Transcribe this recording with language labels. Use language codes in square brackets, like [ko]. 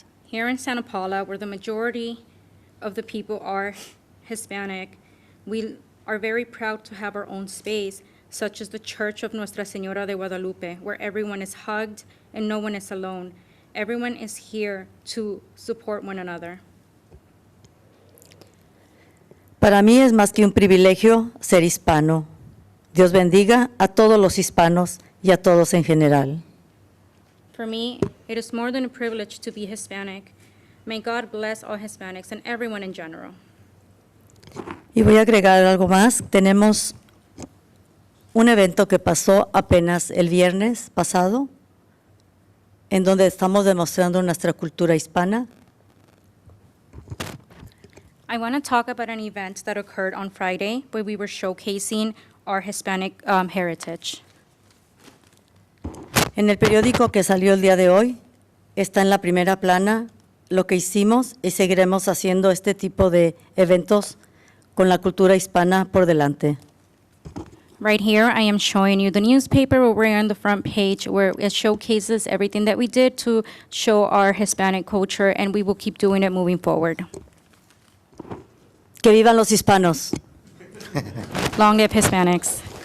[en] Here in Santa Paula, where the majority of the people are Hispanic, we are very proud to have our own space, such as the Church of Nuestra Señora de Guadalupe, where everyone is hugged and no one is alone. Everyone is here to support one another. [es] Para mí es más que un privilegio ser hispano. Dios bendiga a todos los hispanos y a todos en general. [en] For me, it is more than a privilege to be Hispanic. May God bless all Hispanics and everyone in general. [es] Y voy a agregar algo más. Tenemos un evento que pasó apenas el viernes pasado, en donde estamos demostrando nuestra cultura hispana. [en] I want to talk about an event that occurred on Friday where we were showcasing our Hispanic heritage. [es] En el periódico que salió el día de hoy, está en la primera plana lo que hicimos y seguiremos haciendo este tipo de eventos con la cultura hispana por delante. [en] Right here, I am showing you the newspaper where we're on the front page where it showcases everything that we did to show our Hispanic culture, and we will keep doing it moving forward. [es] Que vivan los hispanos. [en] Long live Hispanics.